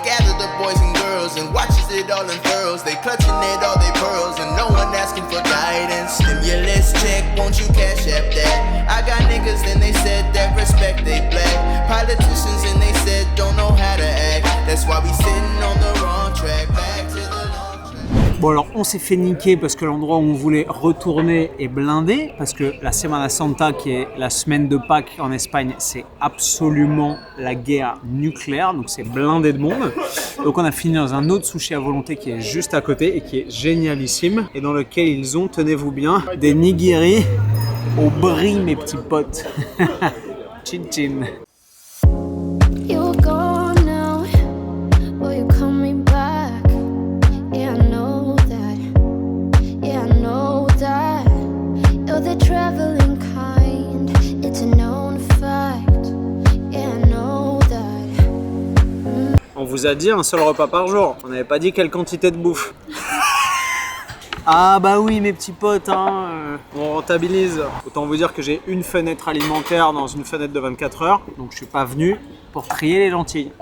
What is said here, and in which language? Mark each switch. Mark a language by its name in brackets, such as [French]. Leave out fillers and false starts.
[English] Gather the boys and girls and watches it all unfurls. They clutching at all their pearls and no one asking for guidance. Stimulus check, won't you cash app that? I got niggas and they said that respect they black. Politicians and they said don't know how to act. That's why we sitting on the wrong track. Back to the long track. [French] Bon alors on s'est fait niquer parce que l'endroit où on voulait retourner est blindé, parce que la Semana Santa qui est la semaine de Pâques en Espagne, c'est absolument la guerre nucléaire, donc c'est blindé de monde. Donc on a fini dans un autre sushi à volonté qui est juste à côté et qui est génialissime et dans lequel ils ont, tenez-vous bien, des nigiri au brie mes petits potes. Chin chin. [English] You're gone now, but you're coming back. Yeah, I know that. Yeah, I know that. You're the traveling kind. It's a known fact. Yeah, I know that. [French] On vous a dit un seul repas par jour, on n'avait pas dit quelle quantité de bouffe. Ah bah oui mes petits potes, hein, on rentabilise. Autant vous dire que j'ai une fenêtre alimentaire dans une fenêtre de 24 heures, donc je suis pas venu pour trier les lentilles.